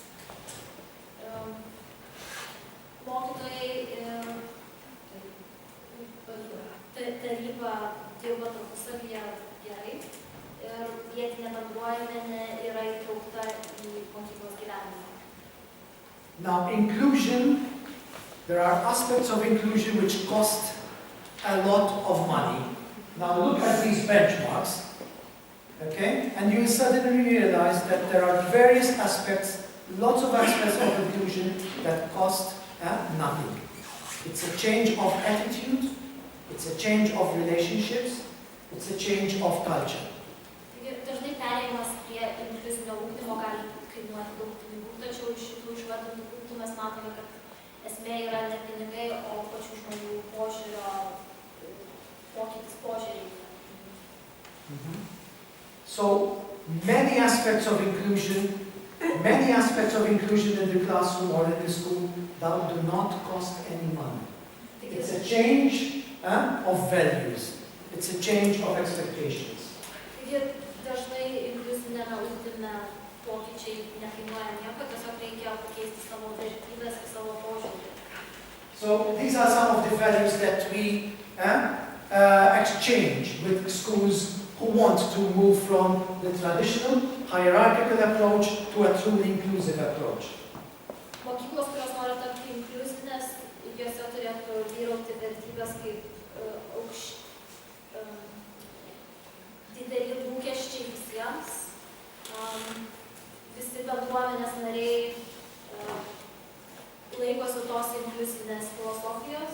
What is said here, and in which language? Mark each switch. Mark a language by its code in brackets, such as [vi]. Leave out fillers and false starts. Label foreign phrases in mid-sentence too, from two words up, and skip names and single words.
[lt] Mokytojai ir taryba dirba tarpusavyje gerai ir vietinė bendruomenė yra įtraukta į mokyklos gyvenimą. [en] Now, inclusion, there are aspects of inclusion which cost a lot of money. Now look at these benchmarks, okay? And you suddenly realize that there are various aspects, lots of aspects of inclusion that cost nothing. It's a change of attitude, it's a change of relationships, it's a change of culture. [lt] Dažnai perėjimas prie inkluzinio ugdymo gali kainuoti daug pinigų, tačiau iš šitų išvardintų punktų mes matome, kad esmė yra ne pinigai, o pačių žmonių požiūrio, pokytis požiūriai. [en] So many aspects of inclusion in the classroom or in the school that do not cost any money. It's a change of values. It's a change of expectations. [lt] Taigi dažnai inkluzinėme ugdyme pokyčiai nekainuoja nieko, tiesiog reikia pakeisti savo vertybes ir savo požiūrį. [en] So these are some of the values that we exchange with schools who want to move from the traditional hierarchical approach to a truly inclusive approach. [lt] Mokyklos, kurios nori tapti inkluzinės, jose turėtų vyrauti vertybės kaip dideli lūkesčiai visiems. Visi bendruomenės nariai laikosi tos inkluzinės filosofijos.